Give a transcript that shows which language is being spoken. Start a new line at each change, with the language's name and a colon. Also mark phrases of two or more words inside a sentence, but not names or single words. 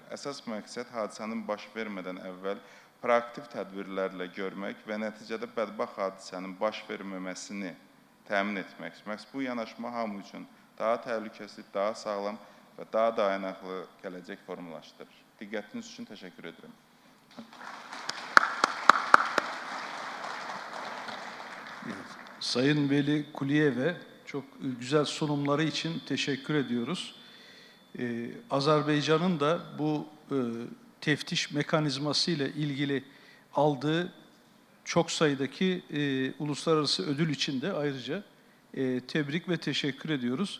Azerbaijani: Əsas məqsəd hadisənin baş vermədən əvvəl proaktiv tədbirlərlə görmək və nəticədə bədbaxt hadisənin baş verməməsini təmin etmək. Məhz bu yanaşma hamı üçün daha təhlükəsiz, daha sağlam və daha dayanıqlı gələcək formalaşdırır. Diqqətiniz üçün təşəkkür edirəm.
Turkish: Sayın Veli Kuliyev'e çok güzel sunumları için teşekkür ediyoruz. Azerbaycan'ın da bu teftiş mekanizması ile ilgili aldığı çok sayıdaki uluslararası ödül için de ayrıca tebrik ve teşekkür ediyoruz.